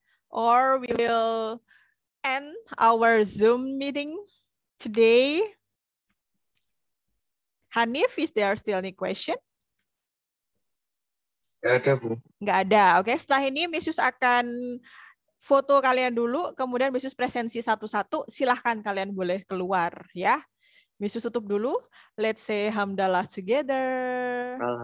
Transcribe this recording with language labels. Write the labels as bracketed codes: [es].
[en] Or we will end our Zoom meeting today? Hanif, is there still any question? [id] Nggak ada, Bu. Nggak ada. Oke, setelah ini Miss Yus akan foto kalian dulu, kemudian Miss Yus presensi satu-satu. Silahkan kalian boleh keluar ya. Miss Yus tutup dulu. [en] Let's say hamdalah together.